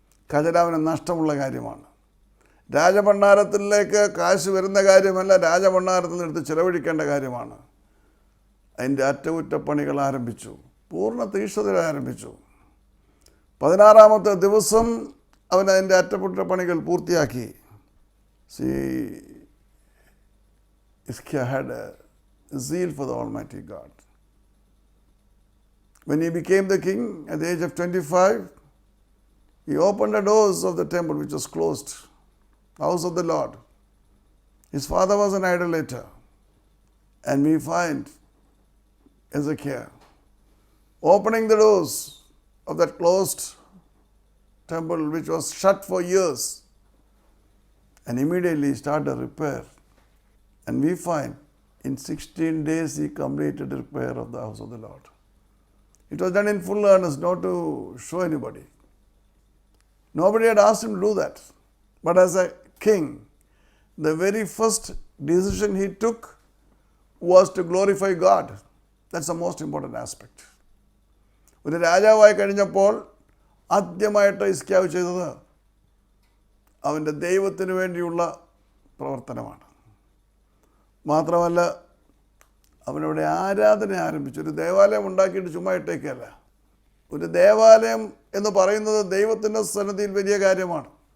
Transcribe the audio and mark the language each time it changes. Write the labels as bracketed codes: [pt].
[ml] ഖജനാവിന് നഷ്ടമുള്ള കാര്യമാണ്. രാജഭണ്ഡാരത്തിലേക്ക് കാശ് വരുന്ന കാര്യമല്ല, രാജഭണ്ഡാരത്തിൽ നിന്ന് എടുത്ത് ചിലവഴിക്കേണ്ട കാര്യമാണ്. അതിൻ്റെ അറ്റകുറ്റപ്പണികൾ ആരംഭിച്ചു, പൂർണ്ണ തീക്ഷ്ണത ആരംഭിച്ചു. 16-ാമത്തെ ദിവസം അവൻ അതിൻ്റെ അറ്റകുറ്റപ്പണികൾ പൂർത്തിയാക്കി. [en] See, Iskia had a zeal for the Almighty God. When he became the king at the age of 25, he opened the doors of the temple which was closed, house of the Lord. His father was an idolater. And we find Ezekiel opening the doors of that closed temple which was shut for years, and immediately started a repair. And we find in 16 days he completed the repair of the house of the Lord. It was done in full earnest, not to show anybody. Nobody had asked him to do that. But as a king, the very first decision he took was to glorify God. That's the most important aspect. [ml] ഒരു രാജാവായി കഴിഞ്ഞപ്പോൾ ആദ്യമായിട്ട് ഹിസ്കിയാവ് ചെയ്തത് അവൻ്റെ ദൈവത്തിന് വേണ്ടിയുള്ള പ്രവർത്തനമാണ്. മാത്രമല്ല, അവനവിടെ ആരാധന ആരംഭിച്ചു. ഒരു ദേവാലയം ഉണ്ടാക്കിയിട്ട് ചുമ്മാ ഇട്ടേക്കല്ല. ഒരു ദേവാലയം എന്ന് പറയുന്നത് ദൈവത്തിൻ്റെ സന്നിധിയിൽ വലിയ കാര്യമാണ്.